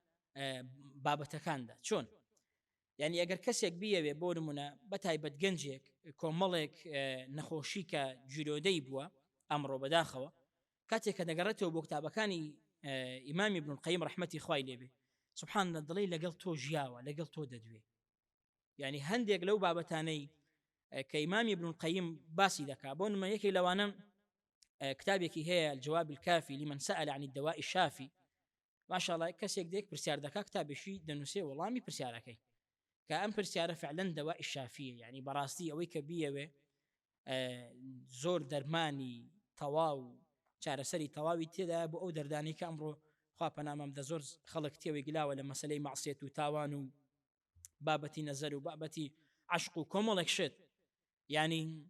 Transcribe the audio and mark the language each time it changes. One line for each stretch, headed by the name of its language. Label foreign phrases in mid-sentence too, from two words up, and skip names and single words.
Central Kurdish: بابەتەکاندا چۆن یعنی ئەگەر کەسێک بیەوێ بۆ نمونە بەتایبەت گەنجێک کۆمەڵێک نەخۆشی کە جیرۆدەی بووە ئەمڕۆ بەداخەوە کاتێک کە دەگەڕێتەوە بۆ کتابەکانی ئیمامی ابن القەیم ڕەحمەتی خوای لێبێ
Arabic: سبحان الله
Central Kurdish: دڵی لەگەڵ تۆ ژیاوە لەگەڵ تۆ دەدوێ یعنی هەندێک لەو بابەتانەی کە ئیمامی ابن القەیم باسی دەکا بۆ نمونە یەکێک لەوانە كتابێکی هەیە
Arabic: الجواب الكافي لمن سأل عن الدواء الشافي ما شاء الله
Central Kurdish: کەسێک دێک پرسیار دەکا کتابێکی دەنووسێ وەڵامی پرسیارەکەی کە ئەم پرسیارە فعلا
Arabic: دواء الشافیە
Central Kurdish: یعنی بەڕاستی ئەوەی کە بیەوێ زۆر دەرمانی تەواو چارەسەری تەواوی تێدا بۆ ئەو دەردانی کە ئەمڕۆ خوا پەنامەم دە زۆر خەڵک تێوەی گلاوە لە مەسەلەی مەعسیەت و تاوان و بابەتی نەزەر و بابەتی عشق و کۆمەڵێک شت یعنی